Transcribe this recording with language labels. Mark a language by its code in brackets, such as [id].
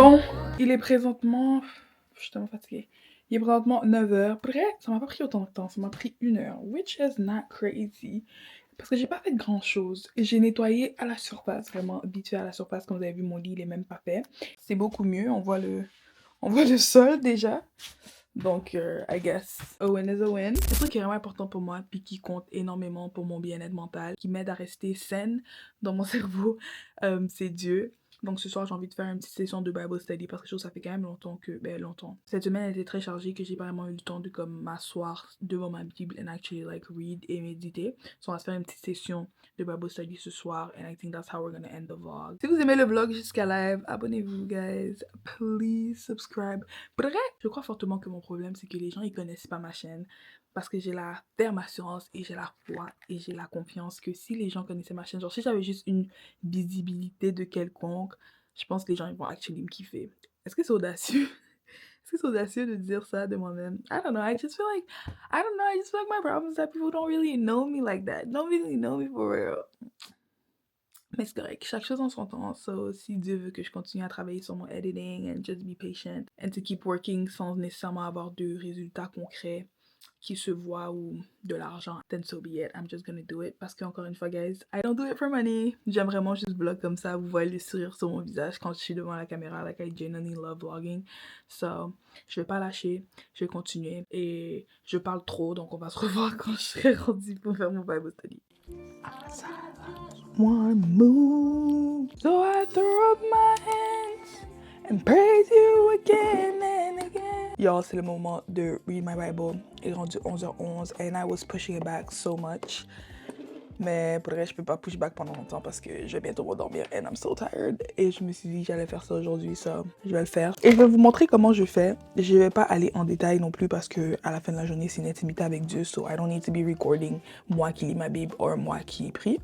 [fr] Bon, il est présentement... Je suis tellement fatiguée. Il est présentement 9h. Bref, ça m'a pas pris autant de temps. Ça m'a pris 1 heure. Which is not crazy. Parce que j'ai pas fait grand chose. J'ai nettoyé à la surface. Vraiment vite fait à la surface. Comme vous avez vu, mon lit, il est même pas fait. C'est beaucoup mieux. On voit le sol déjà. Donc, I guess, a win is a win. Le truc qui est vraiment important pour moi, puis qui compte énormément pour mon bien-être mental, qui m'aide à rester saine dans mon cerveau, c'est Dieu. Donc ce soir, j'ai envie de faire une petite session de Bible Study parce que je trouve que ça fait quand même longtemps longtemps. Cette semaine, elle était très chargée que j'ai pas vraiment eu le temps de comme m'asseoir devant ma Bible and actually like read et méditer. So on va se faire une petite session de Bible Study ce soir and I think that's how we're gonna end the vlog. Si vous aimez le vlog jusqu'à live, abonnez-vous guys. Please subscribe. Bref, je crois fortement que mon problème c'est que les gens ils connaissent pas ma chaîne. Parce que j'ai la ferme assurance et j'ai la foi et j'ai la confiance que si les gens connaissaient ma chaîne, genre si j'avais juste une visibilité de quelconque, je pense que les gens ils vont actually me kiffer. Est-ce que c'est audacieux? Est-ce que c'est audacieux de dire ça de moi-même? [en] I don't know, I just feel like my problem is that people don't really know me like that. Don't really know me for real. [fr] Mais c'est correct, chaque chose en son temps. So, si Dieu veut que je continue à travailler sur mon editing and just be patient and to keep working sans nécessairement avoir de résultats concrets, [en] qui se voit ou de l'argent, then so be it. I'm just gonna do it. [fr] Parce qu'encore une fois, guys, I don't do it for money. J'aime vraiment juste vlog comme ça. Vous voyez le sourire sur mon visage quand je suis devant la caméra. Like, I genuinely love vlogging. So, je vais pas lâcher. Je vais continuer. Et je parle trop, donc on va se revoir quand je serai rendue pour faire mon Bible study. [en] One move, so I throw up my hands and praise you again and again. [fr] Y'all, c'est le moment de read my Bible. Il est rendu 11h11 and I was pushing it back so much. Mais pour le reste, je peux pas push back pendant longtemps parce que je vais bientôt m'endormir and I'm so tired. Et je me suis dit que j'allais faire ça aujourd'hui, ça, je vais le faire. Et je vais vous montrer comment je fais. Je vais pas aller en détail non plus parce que à la fin de la journée, c'est une intimité avec Dieu. So I don't need to be recording moi qui lis ma Bible ou moi qui prie.